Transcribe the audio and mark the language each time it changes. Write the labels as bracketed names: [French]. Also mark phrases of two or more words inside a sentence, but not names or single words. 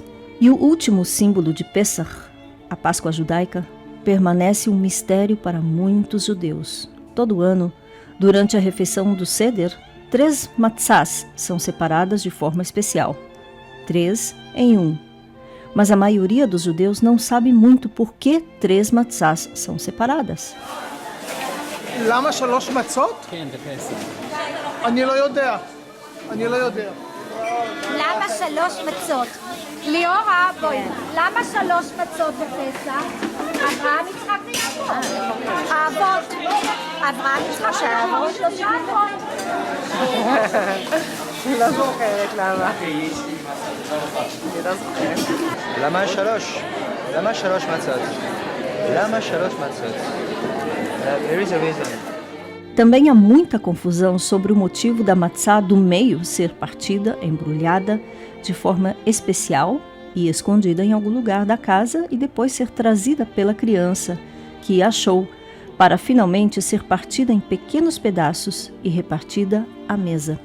[Portuguese] E o último símbolo de Pessach, a Páscoa judaica, permanece um mistério para muitos judeus. Todo ano, durante a refeição do Seder, 3 matzás são separadas de forma especial, 3 em 1. Mas a maioria dos judeus não sabe muito por que 3 matzás são separadas. [Hebrew] למה 3 מצות? כן, בפסח. אני לא יודע. למה 3 מצות? ליאורה, בואי. למה 3 מצות בפסח? אברהם, יצחק ויעקב. האבות. אברהם, יצחק, שהאבות 3 אבות. לא זוכרת למה. אני לא זוכרת. למה 3? למה 3 מצות? למה 3 מצות? [English] There is a reason. [Portuguese] Também há muita confusão sobre o motivo da matzá do meio ser partida, embrulhada, de forma especial e escondida em algum lugar da casa e depois ser trazida pela criança, que achou, para finalmente ser partida em pequenos pedaços e repartida à mesa.